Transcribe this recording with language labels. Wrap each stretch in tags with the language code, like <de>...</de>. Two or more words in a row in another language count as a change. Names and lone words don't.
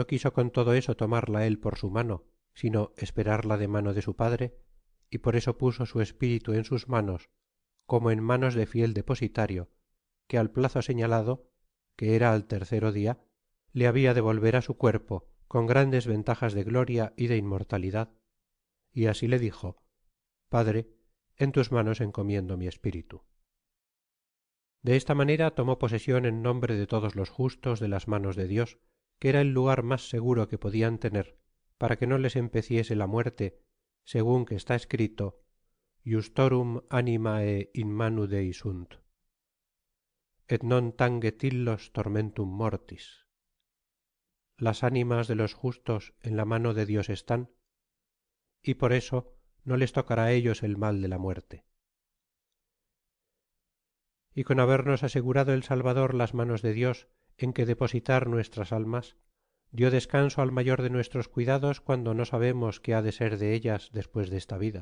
<es>quiso con todo eso tomarla él por su mano, sino esperarla de mano de su Padre, y por eso puso su espíritu en sus manos, como en manos de fiel depositario, que al plazo señalado, que era al tercero día, le había de volver á su cuerpo con grandes ventajas de gloria y de inmortalidad, y así le dijo: Padre, en tus manos encomiendo mi espíritu. De esta manera tomó posesión en nombre de todos los justos de las manos de Dios, que era el lugar más seguro que podían tener, para que no les empeciese la muerte, según que está escrito:</es> <la>Iustorum animae in manu Dei sunt, et non tanget illos tormentum mortis.</la> <es>Las ánimas de los justos en la mano de Dios están, y por eso no les tocará a ellos el mal de la muerte. Y con habernos asegurado el Salvador las manos de Dios en que depositar nuestras almas, dio descanso al mayor de nuestros cuidados cuando no sabemos qué ha de ser de ellas después de esta vida.</es>